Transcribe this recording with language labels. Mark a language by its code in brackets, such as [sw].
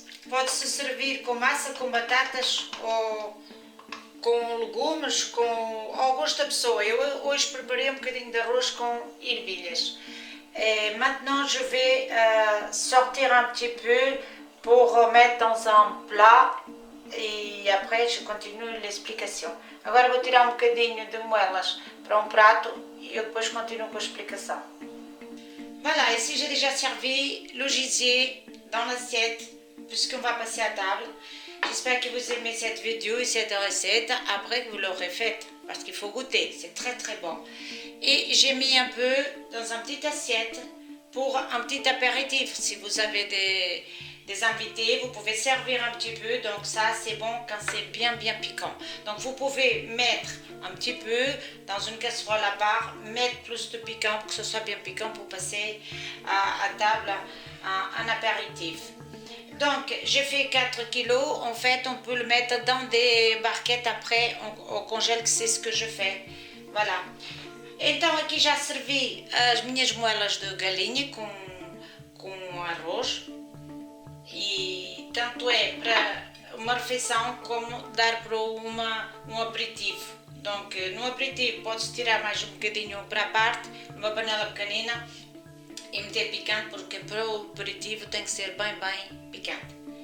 [pt] Pode-se servir com massa, com batatas ou com legumes, ao gosto da pessoa. Eu hoje preparei um bocadinho de arroz com ervilhas. [fr] Maintenant je vais sortir un petit peu pour mettre dans un plat e après je continue l'explication. [pt] Agora vou tirar um bocadinho de moelas para um prato e eu depois continuo com a explicação. [fr] Voilà, ici j'ai déjà servi le gésier dans l'assiette puisqu'on va passer à table. j'espère que vous aimez cette vidéo et cette recette après que vous l'aurez faite. Parce qu'il faut goûter, c'est très très bon. Et j'ai mis un peu dans une petite assiette pour un petit apéritif. Si vous avez des invités, vous pouvez servir un petit peu. Donc ça, c'est bon quand c'est bien piquant. Donc vous pouvez mettre un petit peu dans une casserole à part, mettre plus de piquant pour que ce soit bien piquant pour passer à table un apéritif. Donc j'ai fait 4 kilos. En fait, on peut le mettre dans des barquettes après, on congèle, c'est ce que je fais. Voilà. [pt] Então aqui já servi as minhas moelas de galinha com arroz e tanto é para uma refeição como dar para um aperitivo. [fr] Donc [pt] no aperitivo pode-se tirar mais um bocadinho para a parte, numa panela pequenina e meter picante, porque para o aperitivo tem que ser bem picante.